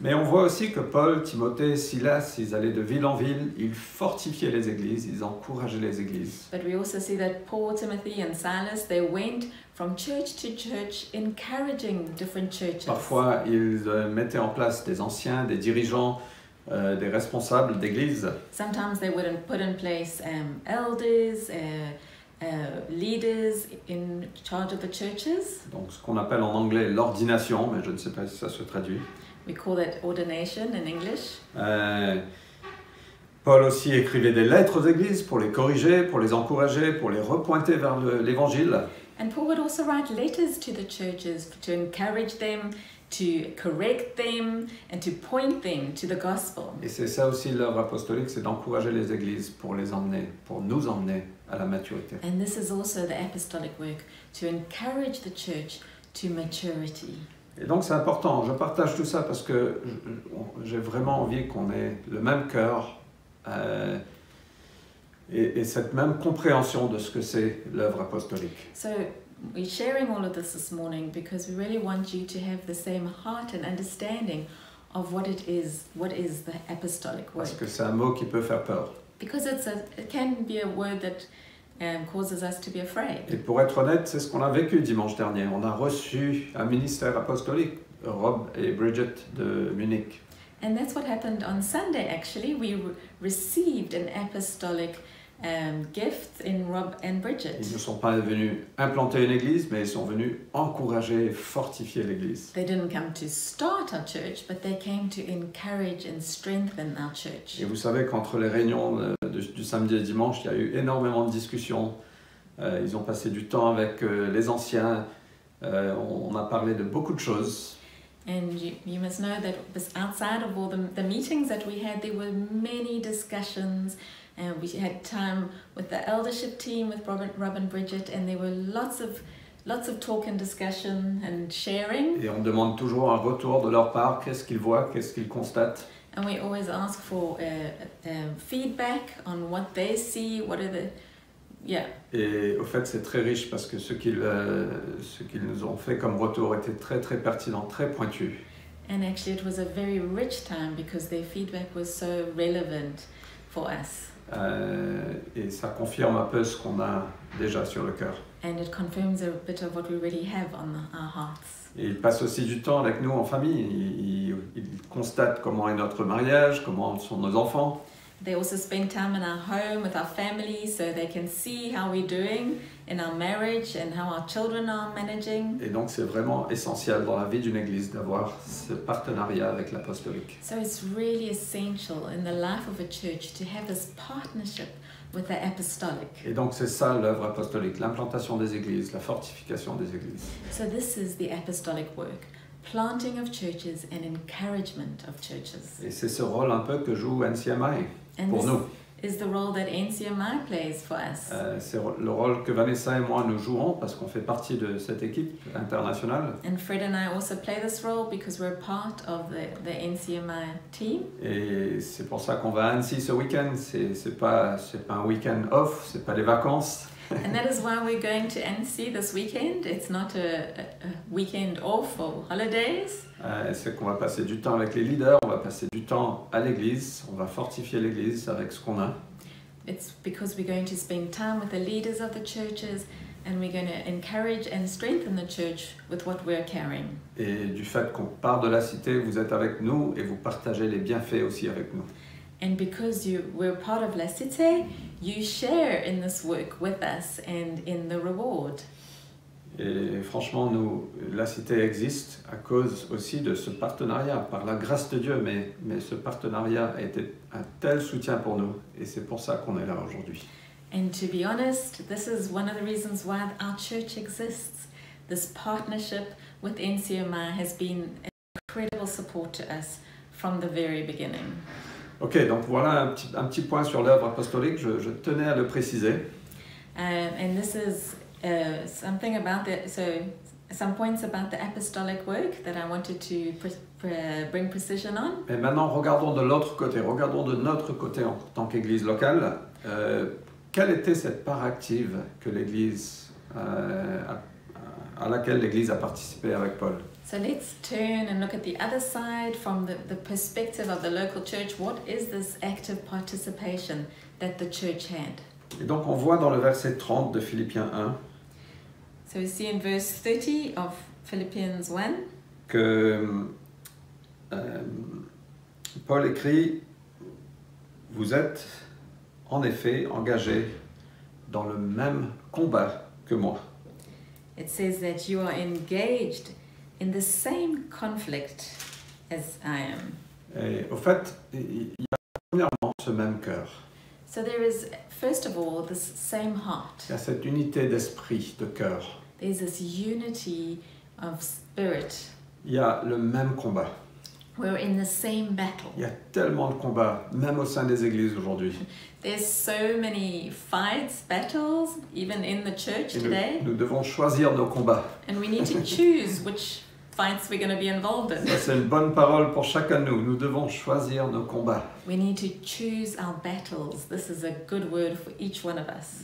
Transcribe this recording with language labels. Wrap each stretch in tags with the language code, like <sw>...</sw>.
<fr>Mais on voit aussi que Paul, Timothée, Silas, ils allaient de ville en ville, ils fortifiaient les églises, ils encourageaient les églises.</fr> <en>But we also see that Paul, Timothy, and Silas, they went from church to church, encouraging different churches.</en> <fr>Parfois, ils mettaient en place des anciens, des dirigeants, des responsables d'église.</fr> <en>Sometimes they would put in place elders, leaders in charge of the churches.</en> <fr>Donc ce qu'on appelle en anglais l'ordination, mais je ne sais pas si ça se traduit.</fr> <en>We call that ordination in English.</en> <fr>Paul aussi écrivait des lettres aux églises pour les corriger, pour les encourager, pour les repointer vers l'évangile.</fr> <en>And Paul would also write letters to the churches to encourage them, to correct them, and to point them to the gospel.</en> <fr>Et c'est ça aussi l'œuvre apostolique, c'est d'encourager les églises pour les emmener, pour nous emmener à la maturité.</fr> <en>And this is also the apostolic work, to encourage the church to maturity.</en> <fr>Et donc c'est important, je partage tout ça parce que j'ai vraiment envie qu'on ait le même cœur et cette même compréhension de ce que c'est l'œuvre apostolique.</fr> <en>So we're sharing all of this morning because we really want you to have the same heart and understanding of what is the apostolic work.</en> <fr>Parce que c'est un mot qui peut faire peur.</fr> <en>Because it can be a word that causes us to be afraid.</en> <fr>Et pour être honnête, c'est ce qu'on a vécu dimanche dernier. On a reçu un ministère apostolique, Rob et Bridget de Munich.</fr> <en>And that's what happened on Sunday, actually. We received an apostolic gift in Rob and Bridget.</en> <fr>Ils ne sont pas venus implanter une église, mais ils sont venus encourager et fortifier l'église.</fr> <en>They didn't come to start our church, but they came to encourage and strengthen our church.</en> <fr>Et vous savez qu'entre les réunions du samedi et dimanche, il y a eu énormément de discussions. Ils ont passé du temps avec les anciens. On a parlé de beaucoup de choses.</fr> <en>And you must know that outside of all the meetings that we had, there were many discussions. And we had time with the eldership team, with Rob and Bridget, and there were lots of talk and discussion and sharing.</en> <fr>Et on demande toujours un retour de leur part. Qu'est-ce qu'ils voient, qu'est-ce qu'ils constatent.</fr> <en>And we always ask for feedback on what they see, what are the... Yeah.</en> <fr>Et au fait, c'est très riche parce que ce qu'ils nous ont fait comme retour était très très pertinent, très pointu.</fr> <en>And actually it was a very rich time because their feedback was so relevant for us.</en> <fr>Et ça confirme un peu ce qu'on a déjà sur le cœur.</fr> <en>And it confirms a bit of what we already have on our hearts.</en> <fr>Et ils passent aussi du temps avec nous en famille. Ils constatent comment est notre mariage, comment sont nos enfants.</fr> <en>They also spend time in our home with our family so they can see how we're doing in our marriage and how our children are managing.</en> <fr>Et donc c'est vraiment essentiel dans la vie d'une église d'avoir ce partenariat avec l'apostolique.</fr> <en>So it's really essential in the life of a church to have this partnership with the apostolic.</en> <fr>Et donc c'est ça l'œuvre apostolique, l'implantation des églises, la fortification des églises.</fr> <en>So this is the apostolic work, planting of churches and encouragement of churches.</en> <fr>Et c'est ce rôle un peu que joue NCMI</fr> <en>And</en> <fr>pour</fr> <en>this</en> <fr>nous.</fr> <en>is the role that NCMI plays for us.</en> <fr>C'est le rôle que Vanessa et moi nous jouons parce qu'on fait partie de cette équipe internationale.</fr> <en>And Fred and I also play this role because we're part of the NCMI team.</en> <fr>Et c'est pour ça qu'on va à Annecy ce week-end. C'est pas un week-end off, c'est pas des vacances.</fr> <en>And that is why we're going to Annecy this weekend. It's not a weekend off or holidays.</en> <fr>C'est qu'on va passer du temps avec les leaders, on va passer du temps à l'église, on va fortifier l'église avec ce qu'on a.</fr> <en>It's because we're going to spend time with the leaders of the churches and we're going to encourage and strengthen the church with what we're carrying.</en> <fr>Et du fait qu'on part de la cité, vous êtes avec nous et vous partagez les bienfaits aussi avec nous.</fr> <en>And because we're part of La Cité, you share in this work with us and in the reward.</en> <fr>Et franchement, la cité existe à cause aussi de ce partenariat, par la grâce de Dieu, mais ce partenariat a été un tel soutien pour nous, et c'est pour ça qu'on est là aujourd'hui.</fr> <en>And to be honest, this is one of the reasons why our church exists. This partnership with NCMI has been an incredible support to us from the very beginning.</en> <fr>Ok, donc voilà un petit point sur l'œuvre apostolique, je tenais à le préciser.</fr> <en>And this is something about some points about the apostolic work that I wanted to bring precision on.</en> <fr>Et maintenant, regardons de l'autre côté, regardons de notre côté en tant qu'Église locale. Quelle était cette part active que l'Église, à laquelle l'Église a participé avec Paul?</fr> <en>So let's turn and look at the other side from the perspective of the local church. What is this active participation that the church had?</en> <fr>Et donc on voit dans le verset 30 de Philippiens 1</fr> <en>So we see in verse 30 of Philippians 1</en> <fr>que Paul écrit « Vous êtes en effet engagés dans le même combat que moi. »</fr> <en>It says that you are engaged in the same conflict as I am.</en> <fr>Et au fait, il y a premièrement ce même cœur.</fr> <en>So there is, first of all, this same heart.</en> <fr>Il y a cette unité d'esprit, de cœur.</fr> <en>There's this unity of spirit.</en> <fr>Il y a le même combat.</fr> <en>We're in the same battle.</en> <fr>Il y a tellement de combats, même au sein des églises aujourd'hui.</fr> <en>There's so many fights, battles, even in the church</en> <fr>Et</fr> <en>today.</en> <fr>nous devons choisir nos combats.</fr> <en>And we need to choose which fights we're going to be involved in.</en> <fr>Ça, c'est une bonne parole pour chacun de nous. Nous devons choisir nos combats.</fr> <en>We need to choose our battles. This is a good word for each one of us.</en>